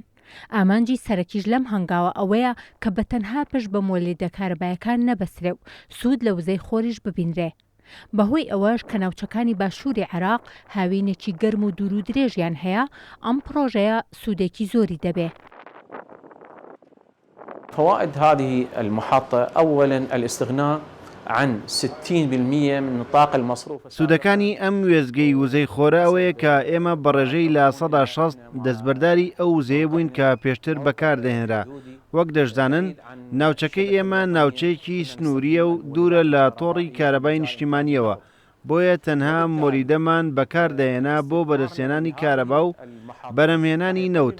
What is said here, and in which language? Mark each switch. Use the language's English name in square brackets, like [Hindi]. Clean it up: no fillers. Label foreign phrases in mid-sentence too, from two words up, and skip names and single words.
[Central Kurdish] ئامانجی سەرەکیش لەم هەنگاوە ئەوەیە کە بەتەنها پشت بە مۆلێدە کارەبایەکان نەبەسرێ و سوود لە وزەی خۆریش ببینرێ. بەهۆی ئەوەش کە ناوچەکانی باشووری عێراق هاوینێکی گەرم و دوور و درێژیان هەیە، ئەم پرۆژەیە سوودێکی زۆری دەبێ. [Arabic] فوائد هذه المحطة أولاً الاستغناء عن 60% من نطاق المصروف. [Central Kurdish] سودەکانی ئەم وێستگەی وزەی خۆرە ئەوەیە کە ئێمە بەڕێژەی لە 160 دەستبەرداری ئەو وزەیە بووین کە پێشتر بەکاردەهێنرا. وەک دەشزانن ناوچەکەی ئێمە ناوچەیەکی سنووریە و دوورە لە تۆڕی کارەبای نیشتیمانیەوە، بۆیە تەنها مۆریدەمان بەکاردەهێنا بۆ بەدەستهێنانی کارەبا و بەرەمهێنانی نەوت.